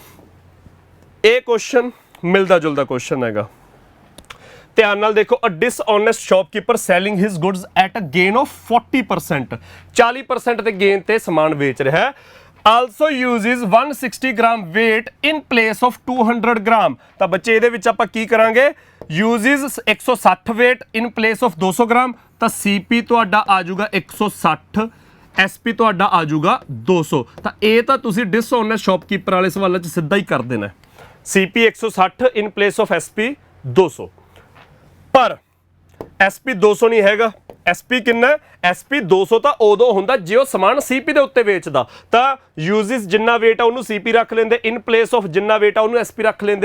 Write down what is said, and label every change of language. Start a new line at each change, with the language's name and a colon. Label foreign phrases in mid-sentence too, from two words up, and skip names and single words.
Punjabi: ਇਹ ਕੁਐਸਚਨ ਮਿਲਦਾ ਜੁਲਦਾ ਕੁਐਸਚਨ ਹੈਗਾ, ਧਿਆਨ ਨਾਲ ਦੇਖੋ।
English: a dishonest shopkeeper selling his goods at a gain of 40%,
Punjabi: 40% ਦੇ ਗੇਨ ਤੇ ਸਮਾਨ ਵੇਚ ਰਿਹਾ ਹੈ।
English: also uses 160 gram weight in place of 200 gram,
Punjabi: ਤਾਂ ਬੱਚੇ ਇਹਦੇ ਵਿੱਚ ਆਪਾਂ ਕੀ ਕਰਾਂਗੇ,
English: uses 160 weight in place of 200 gram,
Punjabi: ਤਾਂ ਸੀਪੀ ਤੁਹਾਡਾ ਆ ਜਾਊਗਾ 160, ਐਸਪੀ ਤੁਹਾਡਾ ਆ ਜਾਊਗਾ 200। ਤਾਂ ਇਹ ਤਾਂ ਤੁਸੀਂ
English: dishonest shopkeeper
Punjabi: ਵਾਲੇ ਸਵਾਲਾਂ 'ਚ ਸਿੱਧਾ ਹੀ ਕਰ ਦੇਣਾ, ਸੀਪੀ 160
English: in place of
Punjabi: ਐਸਪੀ 200। ਪਰ ਐਸਪੀ 200 ਨਹੀਂ ਹੈਗਾ, ਐਸਪੀ ਕਿੰਨਾ, ਐਸਪੀ 200 ਤਾਂ ਉਦੋਂ ਹੁੰਦਾ ਜੇ ਉਹ ਸਮਾਨ ਸੀਪੀ ਦੇ ਉੱਤੇ ਵੇਚਦਾ, ਤਾਂ ਯੂਜ਼ਸ ਜਿੰਨਾ weight ਆ ਉਹਨੂੰ ਸੀਪੀ ਰੱਖ ਲੈਂਦੇ,
English: in place of
Punjabi: ਜਿੰਨਾ weight ਆ ਉਹਨੂੰ ਐਸਪੀ ਰੱਖ ਲੈਂਦੇ।